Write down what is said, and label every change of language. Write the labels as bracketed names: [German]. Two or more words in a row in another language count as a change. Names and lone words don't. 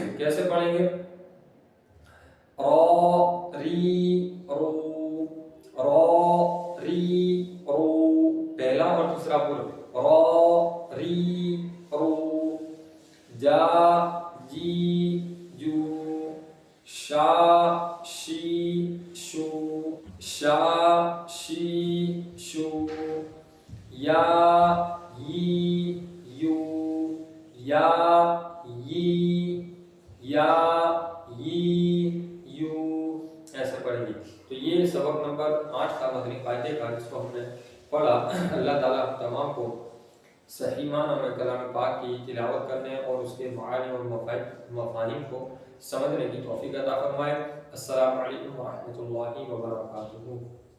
[Urdu] کیسے پڑھیں گے را ری رو را ری رو، پہلا اور تیسرا پور را ری رو، جا جی جو، شا شی شو شا شی شو، یا ی یو یا ی یا ی یو، ایسے پڑھیں گے۔ تو یہ سبق نمبر 8 کا مدنی قاعدے کا جس کو ہم نے پڑھا، اللہ تعالیٰ ہم تمام کو صحیح معنی میں کلام پاک کی تلاوت کرنے اور اس کے معانی اور مفاہیم کو سمجھنے کی توفیق عطا فرمائے۔ [Arabic] السلام علیکم ورحمۃ اللہ وبرکاتہ۔